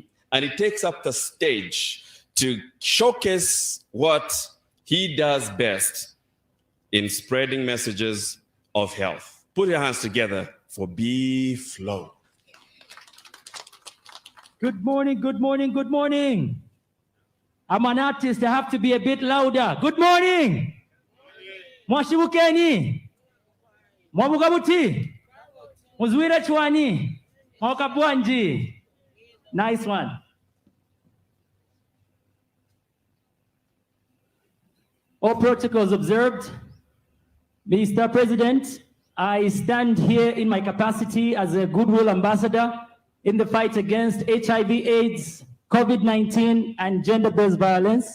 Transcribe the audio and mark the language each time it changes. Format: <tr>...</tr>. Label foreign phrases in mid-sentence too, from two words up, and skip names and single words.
<en>And he takes up the stage to showcase what he does best in spreading messages of health. Put your hands together for B-Flow. Good morning, good morning, good morning. I'm an artist, I have to be a bit louder. Good morning.</en> <bem>Mwashibukeni.</bem> <toi>Mwabugabuti. Muzwira chwani.</toi> <ny>Mwakabwanji.</ny> <en>Nice one. All protocols observed. Mr. President, I stand here in my capacity as a goodwill ambassador in the fight against HIV, AIDS, COVID-19, and gender-based violence.</en>